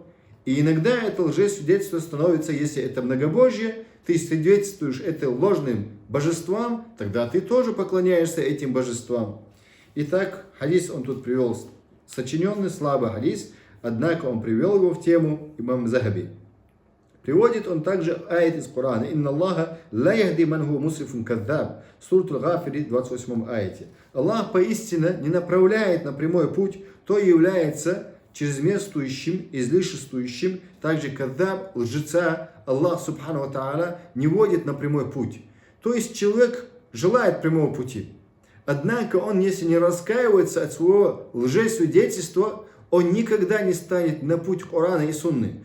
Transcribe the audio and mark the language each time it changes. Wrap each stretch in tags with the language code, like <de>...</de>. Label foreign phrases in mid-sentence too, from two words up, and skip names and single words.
<ru>И иногда это лжесвидетельство становится, если это многобожье, ты свидетельствуешь это ложным божествам, тогда ты тоже поклоняешься этим божествам. Итак, хадис он тут привел, сочиненный слабый хадис, однако он привел его в тему имам Захаби. Приводит он также аят из Корана.</ru> <ar>«إن الله لا يهدي من هو مسرف كذاب».</ar> <ru>Сурат Аль-Гафири, 28 аяте. Аллах поистине не направляет на прямой путь, то является чрезмерствующим, излишествующим, также каддаб, лжеца,</ru> <ar>الله سبحانه وتعالى</ar> <ru>не водит на прямой путь. То есть человек желает прямого пути. Однако он, если не раскаивается от своего лжесвидетельства, он никогда не станет на путь Корана и Сунны.</ru>